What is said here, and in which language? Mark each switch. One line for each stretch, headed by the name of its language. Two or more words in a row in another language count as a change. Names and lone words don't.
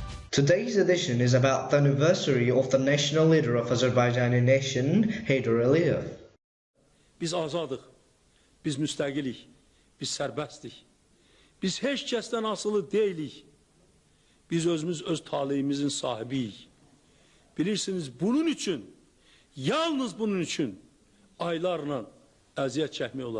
English: Today's edition is about the anniversary of the national leader of Azerbaijani nation, Heyder Eliev.
Azerbaijani: Biz azadıq, biz müstəqilik, biz sərbəstdik. Biz heç kəsdən asılı deyilik. Biz özümüz öz taleyimizin sahibiyik. Bilirsiniz, bunun üçün, yalnız bunun üçün aylarla əziyyət çəkmək olar.